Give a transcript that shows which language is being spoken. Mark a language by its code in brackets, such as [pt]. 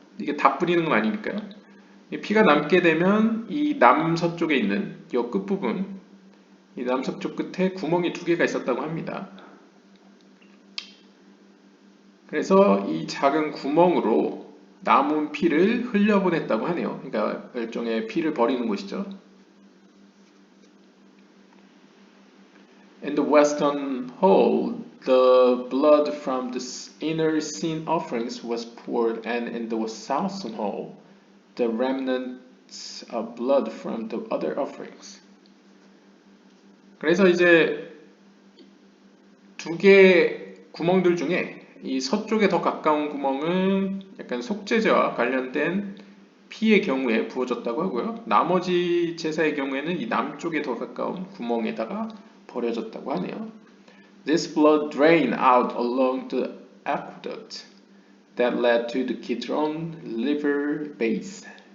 [ko] 이게 다 뿌리는 건 아니니까요. 피가 남게 되면 이 남서쪽에 있는 이 끝부분, 이 남서쪽 끝에 구멍이 2개가 있었다고 합니다. 그래서 이 작은 구멍으로 남은 피를 흘려보냈다고 하네요. 그러니까 일종의 피를 버리는 곳이죠. [en] In the western hole, the blood from the inner sin offerings was poured, and in the southern hole, the remnants of blood from the other offerings. [ko] 그래서 이제 두 개의 구멍들 중에 이 서쪽에 더 가까운 구멍은 약간 속죄제와 관련된 피의 경우에 부어졌다고 하고요. 나머지 제사의 경우에는 이 남쪽에 더 가까운 구멍에다가 버려졌다고 하네요. [en] This blood drained out along the aqueduct that led to the Kidron River base.